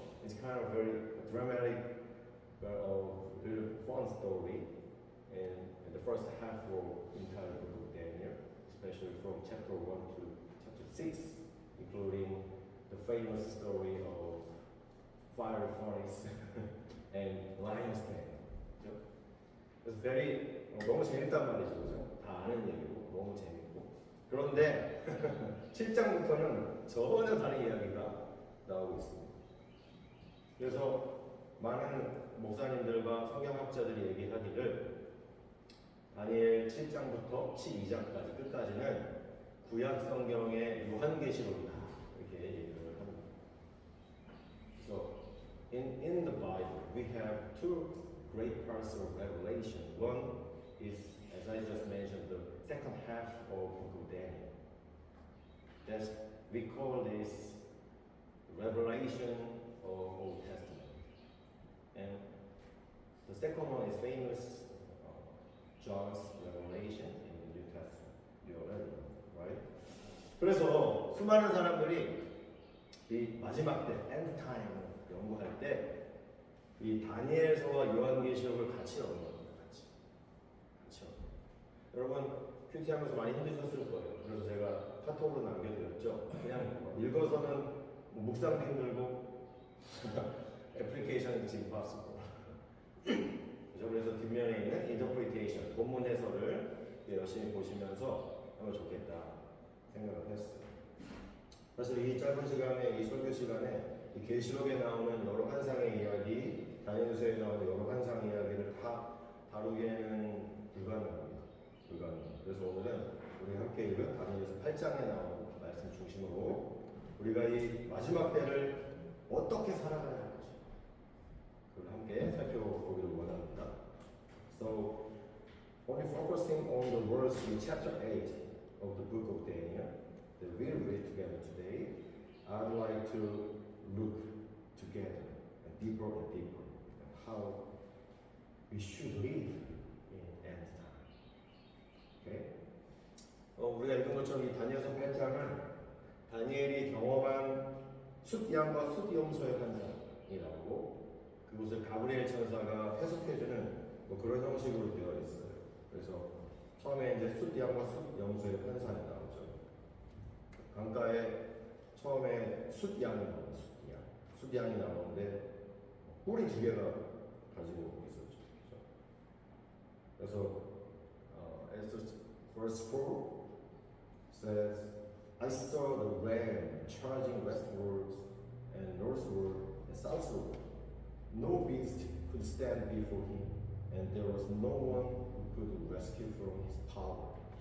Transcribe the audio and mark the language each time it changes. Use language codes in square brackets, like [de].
[en] It's kind of very dramatic, really fun story. And the first half of the entire book of Daniel, especially from chapter 1 to chapter 6, including the famous story of fire furnace and lion's den. [ko] 그죠? [en] It's very [ko] 너무 재밌단 말이죠, 그죠? 다 아는 얘기고 너무 재밌고. 그런데 7장부터는 전혀 다른 이야기가 나오고 있습니다. 그래서 많은 목사님들과 성경학자들이 얘기하기를 다니엘 7장부터 12장까지 끝까지는 구약 성경의 요한계시록이다 이렇게 얘기를 합니다. [en] So in the Bible we have two great parts of Revelation. One is, as I just mentioned, the second half of Book of Daniel. That's we call this Revelation of Old Testament. And the second one is famous John's Revelation in the New Testament. You already know, right? [ko] 그래서 수많은 사람들이 이 마지막 때, end time 연구할 때 이 다니엘서와 요한계시록을 같이 넣는 겁니다. 같이. 여러분 큐티하면서 많이 힘드셨을 거예요. 그래서 제가 카톡으로 남겨드렸죠. 그냥 읽어서는 묵상도 힘들고 [en] 애플리케이션 is impossible. [ko] 그래서 뒷면에 있는 interpretation, 본문 해설을 열심히 보시면서 하면 좋겠다 생각을 했어요. 사실 이 짧은 시간에, 이 설교 시간에 이 계시록에 나오는 여러 환상의 이야기, 다니엘서에 나오는 여러 환상 이야기를 다 다루기에는 불가능합니다. 그래서 오늘은 우리 함께 읽은 다니엘서 8장에 나오는 말씀 중심으로 우리가 이 마지막 때를 어떻게 살아가야 할 것인가 그걸 함께 살펴보기를 원합니다. [en] So, only focusing on the words in chapter 8 of the book of Daniel that we'll read together today, I'd like to look together deeper and deeper at how we should live in end time. Okay? [ko] 우리가 읽은 것처럼 이 다니엘서 8장은 다니엘이 경험한 숫양과 숫염소의 환상이라고 그것을 가브리엘 천사가 해석해주는 뭐 그런 형식으로 되어 있어요. 그래서 처음에 이제 숫양과 숫염소의 환상이 나오죠. 강가에 처음에 숫양이 나와요. 숫양이 나오는데 뿔이 두 개가 가지고 있었죠. 그래서 [en] as verse 4 says, I saw the ram charging westward and northward and southward. No beast could stand before him, and there was no one who could rescue from his power.